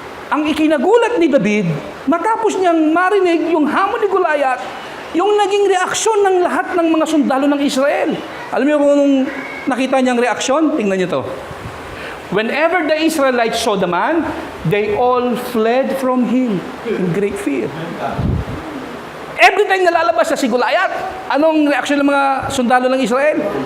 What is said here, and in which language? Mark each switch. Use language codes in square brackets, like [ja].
[tl] Ang ikinagulat ni David, matapos niyang marinig yung hamon ni Goliath, yung naging reaksyon ng lahat ng mga sundalo ng Israel. Alam niyo kung anong nakita niyang reaksyon? Tingnan niyo to. [en] Whenever the Israelites saw the man, they all fled from him in great fear. Every time [tl] na lalabas si Goliath, anong reaksyon ng mga sundalo ng Israel?